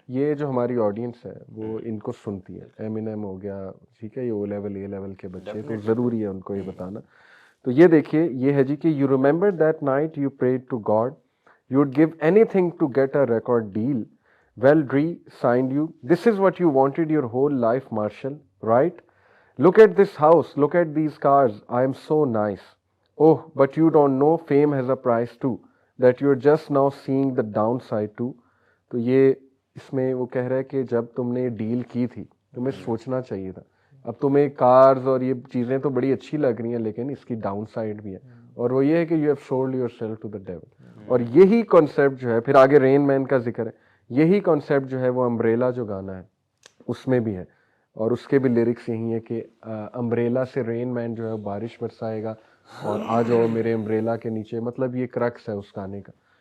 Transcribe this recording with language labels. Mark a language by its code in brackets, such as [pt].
[ur] یہ جو ہماری آڈینس ہے وہ ان کو سنتی ہے. ایمینیم ہو گیا ٹھیک ہے, یہ او لیول اے لیول کے بچے, تو ضروری ہے ان کو یہ بتانا. تو یہ دیکھیے یہ ہے جی کہ [en] You remember that night you prayed to God you would give anything to get a record deal well Dre signed you. This is what you wanted your whole life, Marshall, right? Look at this house, look at these cars. I am so nice. Oh, but you don't know fame has a price too, that you're just now seeing the downside too. [ur] تو یہ اس میں وہ کہہ رہا ہے کہ جب تم نے ڈیل کی تھی تمہیں سوچنا چاہیے تھا. اب تمہیں کارز اور یہ چیزیں تو بڑی اچھی لگ رہی ہیں لیکن اس کی ڈاؤن سائڈ بھی ہے, اور وہ یہ ہے کہ [en] You have sold yourself to the devil. [ur] اور یہی کانسیپٹ جو ہے پھر آگے رین مین کا ذکر ہے, یہی کانسیپٹ جو ہے وہ امبریلا جو گانا ہے اس میں بھی ہے, اور اس کے بھی لیرکس یہی ہے کہ امبریلا سے رین مین جو ہے بارش برسائے گا اور آ جاؤ میرے امبریلا کے نیچے, مطلب یہ کرکس ہے اس گانے کا.